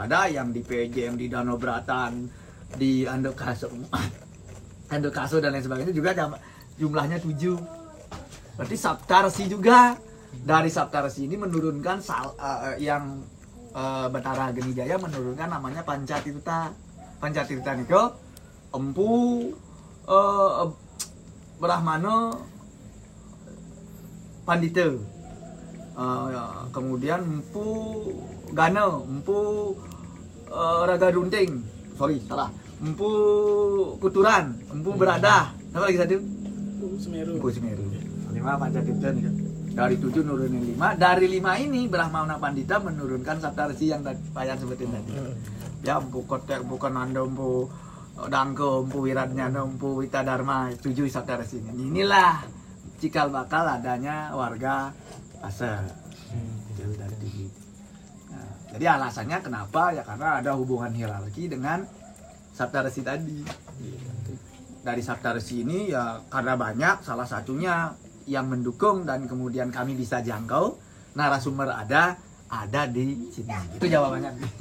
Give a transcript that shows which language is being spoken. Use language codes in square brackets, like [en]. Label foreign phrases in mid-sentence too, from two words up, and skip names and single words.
[id] Ada yang di PJM, di Danau Bratan, di Andokaso dan lain sebagainya juga jumlahnya 7. Berarti Saptarsi juga. Dari Saptarsi ini menurunkan yang Batara Ageni Jaya menurunkan namanya Pancatirta. Pancatirta niko Empu Brahmana Pandita. Kemudian Empu Gana, Empu Raga Runting. Sorry, salah. Empu Kuturan, Empu Beradah. Apa lagi tadi? Empu Semeru. 5 Pancatirta nih. Dari 7 nurunin 5. Dari 5 ini Brahmana Pandita menurunkan Saptarsi yang Payan sebutin tadi. Ya, Empu Kotek, Empu Kananda, Empu Dangke, Empu Wiratnyana, Empu Witadharma, 7 Saptarsi. Inilah cikal bakal adanya warga Pasar. Jauh dari Jadi alasannya kenapa ya karena ada hubungan hierarki dengan Saptarsi tadi. Dari Saptarsi ini ya karena banyak, salah satunya yang mendukung dan kemudian kami bisa jangkau, narasumber ada di sini.